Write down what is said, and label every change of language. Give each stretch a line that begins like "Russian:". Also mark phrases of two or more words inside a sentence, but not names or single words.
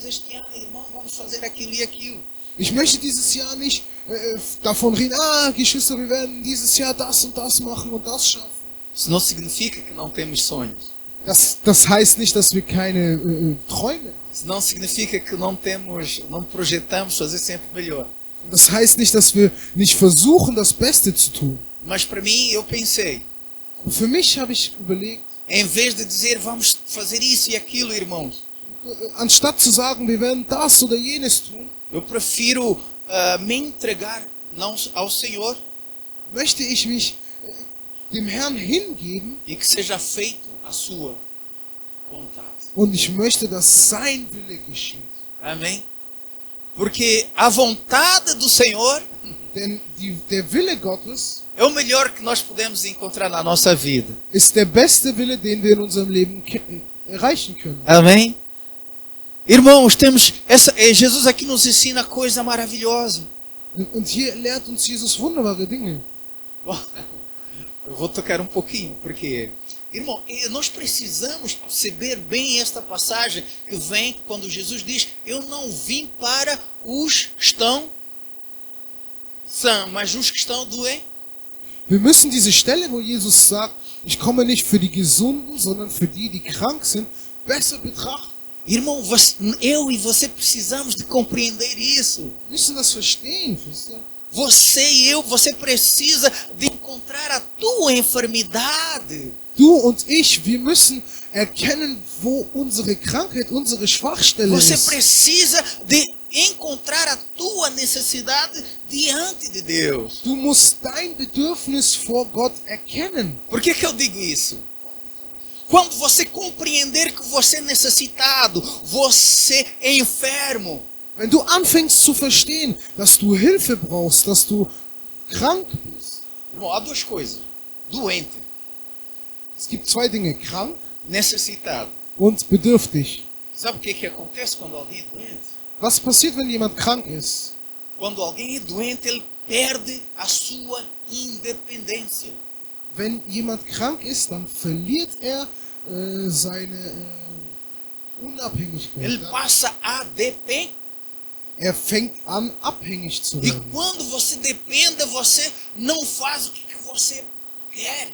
Portuguese: Este ano, irmão, vamos fazer aquilo e aquilo.
German: Ich möchte dieses Jahr nicht davon reden, Geschwister, wir werden dieses Jahr das und das machen und das schaffen.
Portuguese: Isso não significa que não temos sonhos.
German: Das heißt nicht, dass wir keine Träume haben.
Portuguese: Isso não significa que não projetamos fazer sempre melhor.
German: Das heißt nicht, dass wir nicht versuchen, das Beste zu tun.
Portuguese: Mas para mim, eu pensei,
German: Und für mich habe ich überlegt,
Portuguese: em vez de dizer vamos fazer isso e aquilo, irmãos,
German: anstatt zu sagen, wir werden das oder jenes tun,
Portuguese: eu prefiro me entregar não ao Senhor
German: möchte ich mich dem Herrn hingeben
Portuguese: e que seja feito a sua vontade.
German: und ich möchte, dass sein Wille geschieht.
Portuguese: Amém? Porque a vontade do Senhor
German: Denn der Wille Gottes
Portuguese: é o melhor que nós podemos encontrar na nossa vida.
German: ist der beste Wille, den wir in unserem Leben erreichen können.
Portuguese: Amém? Irmãos, Jesus aqui nos ensina coisa maravilhosa.
German: Und hier lehrt uns Jesus wunderbare Dinge.
Portuguese: Bom, eu vou tocar um pouquinho, porque, irmão, nós precisamos perceber bem esta passagem que vem quando Jesus diz: eu não vim para os que estão sãos, mas os que estão doentes.
German: Wir müssen diese Stelle, wo Jesus sagt, ich komme nicht für die Gesunden, sondern für die, die krank sind, besser betrachten.
Portuguese: Irmão, eu e você precisamos de compreender isso.
German: Wir müssen das verstehen, wisst ihr?
Portuguese: Você precisa de encontrar a tua enfermidade.
German: Du und ich, wir müssen erkennen, wo unsere Krankheit, unsere Schwachstelle
Portuguese: Você
German: ist.
Portuguese: precisa de encontrar a tua necessidade diante de Deus.
German: Du musst dein Bedürfnis vor Gott erkennen.
Portuguese: Por que eu digo isso? Quando você compreender que você é necessitado, você é enfermo,
German: Wenn du anfängst zu verstehen, dass du Hilfe brauchst, dass du krank bist.
Portuguese: irmão, há duas coisas: doente,
German: Es gibt zwei Dinge, krank
Portuguese: necessitado.
German: und bedürftig.
Portuguese: Sabe o que acontece quando alguém é doente?
German: Was passiert, wenn jemand krank ist?
Portuguese: Quando alguém é doente, ele perde a sua independência.
German: Wenn jemand krank ist, dann verliert er seine Unabhängigkeit.
Portuguese: Ele passa a depender.
German: Er fängt an, abhängig zu
Portuguese: E
German: werden.
Portuguese: quando você depende, você não faz o que você quer.